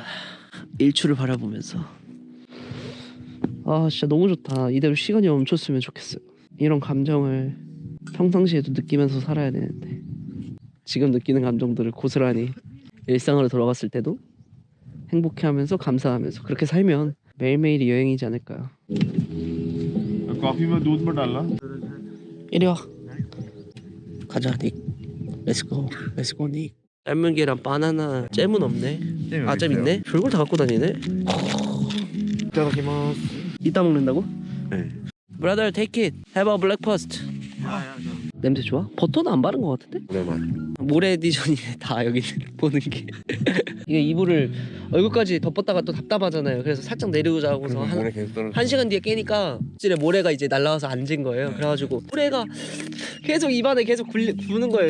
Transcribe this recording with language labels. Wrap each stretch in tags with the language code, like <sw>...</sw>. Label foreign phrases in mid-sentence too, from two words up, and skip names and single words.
<ko>일출을 바라보면서. 아, 진짜 너무 좋다. 이대로 시간이 멈췄으면 좋겠어요. 이런 감정을 평상시에도 느끼면서 살아야 되는데 지금 느끼는 감정들을 고스란히 일상으로 돌아갔을 때도 행복해하면서 감사하면서 그렇게 살면 매일매일이 여행이지 않을까요?</ko> <hi>कॉफी में दूध में डालना</hi> <ko>이리 와. 가자, 닉.</ko> <en>let's go 닉.</en> <ko>삶은 계란, 바나나, 잼은 없네. 아, 잼 있네? 별걸 다 갖고 다니네. 이따다키마스. 이따 먹는다고? 네.</ko> <en>Brother, take it. Have a breakfast.</en> <ko>냄새 좋아? 버터는 안 바른 것 같은데? 오랜만. 모래 에디션이네 다 여기 보는 게. 이게 이불을 얼굴까지 덮었다가 또 답답하잖아요. 그래서 살짝 내리고 자고서 한 시간 뒤에 깨니까 실에 모래가 이제 날라와서 앉은 거예요. 그래가지고 모래가 계속 입안에 계속 구는 거예요.</ko>